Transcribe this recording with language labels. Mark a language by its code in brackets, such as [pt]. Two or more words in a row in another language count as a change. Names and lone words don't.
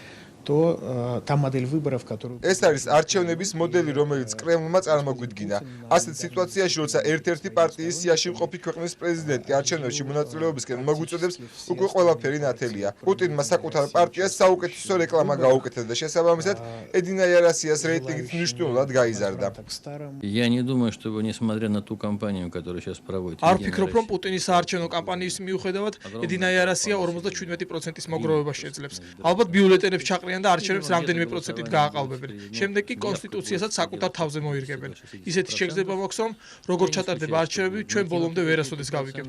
[ka] ეს არის არჩევნების მოდელი, რომელიც კრემლმა წარმოგვიდგინა. ასეთ სიტუაციაში, როცა ერთ-ერთი პარტიის სიაში მყოფი ქვეყნის პრეზიდენტი არჩევნებში მონაწილეობისკენ მოგვიწოდებს, უკვე ყველაფერი ნათელია. პუტინმა საკუთარ პარტიას საუკეთესო რეკლამა გაუკეთა და შესაბამისად ედინა იარასიას რეიტინგით მნიშვნელოვნად გაიზარდა. [ru] Я не думаю, что несмотря на ту кампанию, которую сейчас проводит. [ka] არ ვფიქრობ, რომ პუტინის საარჩევნო კამპანიის მიუხედავად ედინა იარასია 57%-ის მოგროვებას შეძლებს. ალბათ ბიულეტენებს ჩაყრიან და არჩევნებს რამდენიმე პროცენტით გააყალბებენ. შემდეგ კი კონსტიტუციასაც საკუთარ თავზე მოირგებენ. ისეთი შეგრძნება მოაქვს, რომ როგორ ჩატარდება არჩევნები, ჩვენ ბოლომდე ვერასოდეს გავიგებთ.